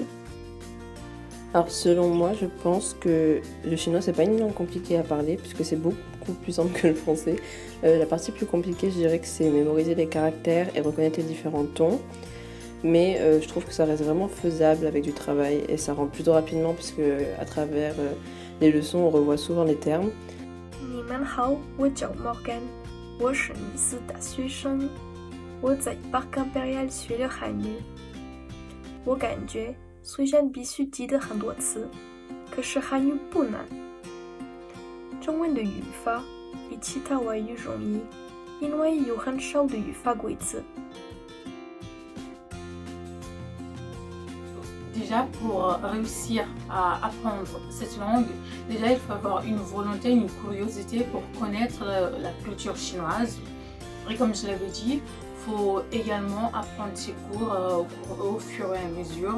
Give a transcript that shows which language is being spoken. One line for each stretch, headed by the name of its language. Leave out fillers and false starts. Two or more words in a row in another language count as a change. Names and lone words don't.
French: Alors selon moi, je pense que le chinois, c'est pas une langue compliquée à parler, puisque c'est beaucoup plus simple que le français. La partie plus compliquée, je dirais que c'est mémoriser les caractères et reconnaître les différents tons. Mais je trouve que ça reste vraiment faisable avec du travail et ça rend plutôt rapidement, puisque à travers les leçons, on revoit souvent les termes.
Chinese: 你们好，我叫 Morgan， 我是尼斯大学生，我在 Parc Impérial 学了汉语。我感觉虽然必须记得很多词，可是汉语不难。中文的语法比其他外语容易，因为有很少的语法规则。
French: Déjà, pour réussir à apprendre cette langue, déjà il faut avoir une volonté, une curiosité pour connaître la culture chinoise. Et comme je l'avais dit, il faut également apprendre ses cours au fur et à mesure.